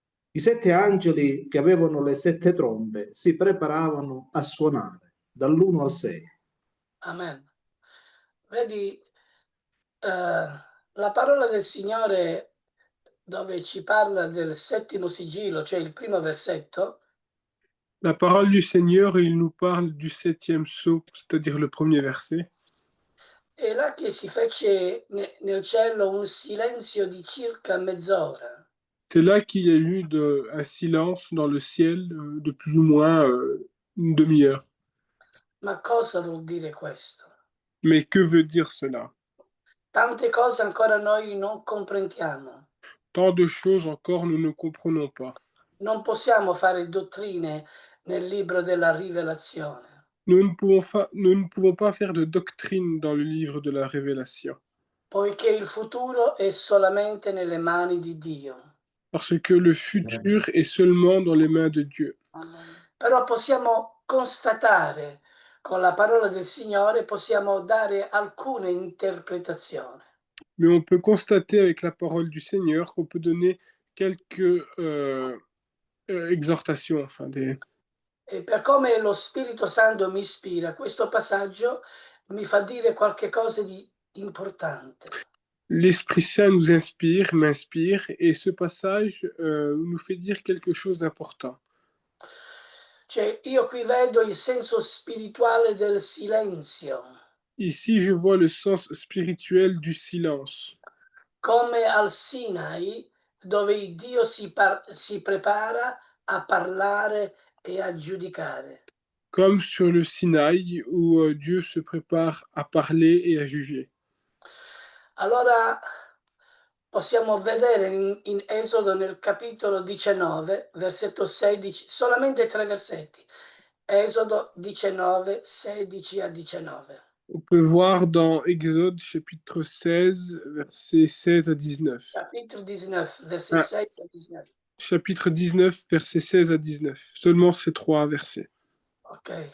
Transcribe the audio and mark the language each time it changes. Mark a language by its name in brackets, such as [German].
[Italian] I 7 angeli che avevano le 7 trombe si preparavano a suonare dall'1 al 6. Amen. Vedi, la parola del Signore dove ci parla del settimo sigillo, cioè il primo versetto, [French] La parole du Seigneur, il nous parle du 7e sceau, c'est-à-dire le premier verset. [Italian] è là che si fece nel cielo un silenzio di circa mezz'ora. [French] C'est là qu'il y a eu un silence dans le ciel de plus ou moins une demi-heure. [Italian] Ma cosa vuol dire questo? [French] Mais que veut dire cela? [Italian] Tante cose ancora noi non comprendiamo. [French] Tant de choses encore nous ne comprenons pas. [Italian] Non possiamo fare dottrine nel libro della Rivelazione. [French] Nous ne pouvons pas faire de doctrine dans le livre de la Révélation. [Italian] Poiché il futuro è solamente nelle mani di Dio. [French] Parce que le futur est seulement dans les mains de Dieu. [Italian] Però possiamo constatare con la parola del Signore, possiamo dare alcune interpretazioni. [French] Mais on peut constater avec la parole du Seigneur qu'on peut donner quelques exhortations, enfin des... [Italian] E per come lo Spirito Santo mi ispira, questo passaggio mi fa dire qualche cosa di importante. [French] L'Esprit Saint nous inspire, m'inspire, et ce passage nous fait dire quelque chose d'important. [Italian] Cioè, io qui vedo il senso spirituale del silenzio. [French] Ici, je vois le sens spirituel du silence. [Italian] Come al Sinai, dove Dio si prepara a parlare e a giudicare. [French] Comme sur le Sinaï, où Dieu se prépare à parler et à juger. [Italian] Allora, possiamo vedere in Esodo nel capitolo 19, versetto 16, solamente 3 versetti. Esodo 19, 16 a 19. [French] On peut voir dans Exode chapitre 16, versets 16 à 19. Chapitre 19, verset 16 à 19. Chapitre 19, versets 16 à 19. Seulement ces 3 versets. Ok.